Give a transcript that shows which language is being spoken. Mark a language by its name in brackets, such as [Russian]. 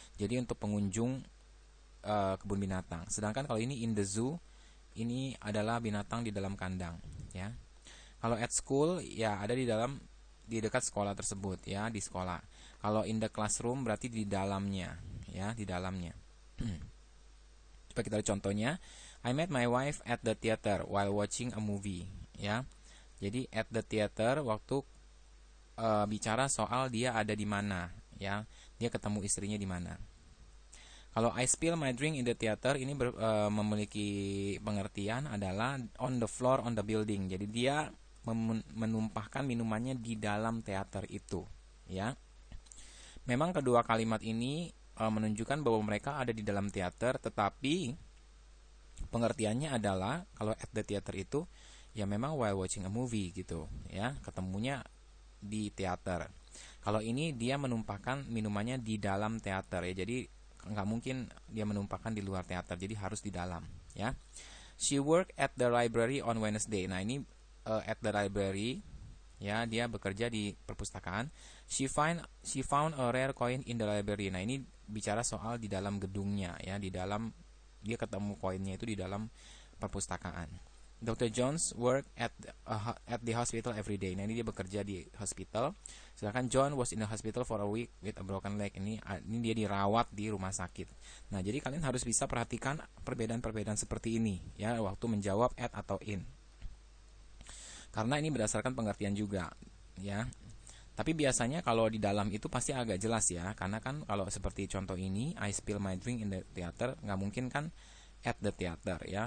[Indonesian] Jadi untuk pengunjung kebun binatang. Sedangkan kalau ini [English] in the zoo, [Indonesian] ini adalah binatang di dalam kandang, ya. Kalau [English] at school, [Indonesian] ya, ada di dekat sekolah tersebut, ya, di sekolah. Kalau [English] in the classroom [Indonesian] berarti di dalamnya, ya, di dalamnya. Coba kita lihat contohnya. [English] I met my wife at the theater while watching a movie, ya. [Indonesian] Jadi [English] at the theater [Indonesian] waktu bicara soal dia ada di mana, ya. Dia ketemu istrinya di mana. Kalau [English] I spill my drink in the theater, [Indonesian] ini memiliki pengertian adalah [English] on the floor on the building. [Indonesian] Jadi dia menumpahkan minumannya di dalam teater itu, ya. Memang kedua kalimat ini menunjukkan bahwa mereka ada di dalam teater, tetapi pengertiannya adalah kalau at the theater itu ya memang [English] while watching a movie [Indonesian] gitu, ya, ketemunya di teater. Kalau ini dia menumpahkan minumannya di dalam teater, ya. Jadi nggak mungkin dia menumpahkan di luar teater, jadi harus di dalam, ya. [English] She worked at the library on Wednesday. [Indonesian] Nah, ini [English] at the library, [Indonesian] ya, dia bekerja di perpustakaan. [English] She found a rare coin in the library. [Indonesian] Nah, ini bicara soal di dalam gedungnya, ya, di dalam dia ketemu koinnya itu di dalam perpustakaan. Dr. [English] Jones work at the hospital every day. [Indonesian] Nah, ini dia bekerja di hospital. [English] Sedangkan John was in the hospital for a week with a broken leg. [Indonesian] Ini dia dirawat di rumah sakit. Nah, jadi kalian harus bisa perhatikan perbedaan-perbedaan seperti ini ya waktu menjawab at atau in. Karena ini berdasarkan pengertian juga ya. Tapi biasanya kalau di dalam itu pasti agak jelas ya. Karena kan kalau seperti contoh ini, [English] I spill my drink in the theater, [Indonesian] nggak mungkin kan [English] at the theater [Indonesian] ya.